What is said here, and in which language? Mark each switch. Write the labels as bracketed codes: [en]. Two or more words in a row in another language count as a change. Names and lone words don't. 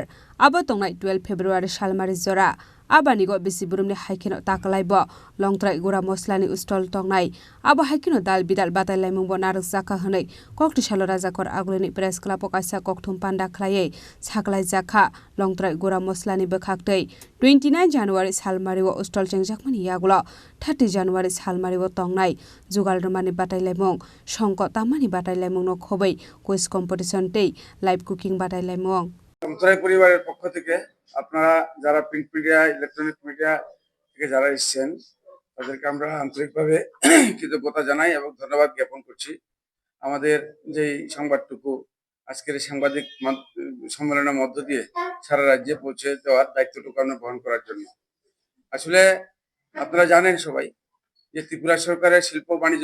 [trp] abo tongnai 12 February salmari jora abani go bisiburumni haikino takalaibo longtrai gura moslani ustol tongnai abo haikino dal bidal batai laimungbo narak jaka hanai kokti salo rajakor agulini [en] press club [trp] kaisa kokthum panda khlaiye saklai jakha longtrai gura moslani bokhaktei 29 January salmari o ustol chengjakmani yagulo 30 January salmari o tongnai jugal romani batai laimung songko tamani batai laimung no khobai [en] quiz competition [trp] tei [en] live cooking [trp] batai laimung [bn] লংতরাই পরিবারের পক্ষ থেকে আপনারা যারা প্রিন্ট মিডিয়া ইলেকট্রনিক মিডিয়া থেকে যারা এসেছেন তাদেরকে আমরা আন্তরিকভাবে কৃতজ্ঞতা জানাই এবং ধন্যবাদ জ্ঞাপন করছি আমাদের যে সংবাদটুকু আজকের এই সাংবাদিক সম্মেলনের মধ্য দিয়ে সারা রাজ্যে পৌঁছে দেওয়ার দায়িত্বটুকু আমরা বহন করার জন্য আসলে আপনারা জানেন সবাই যে ত্রিপুরা সরকারের শিল্প বাণিজ্য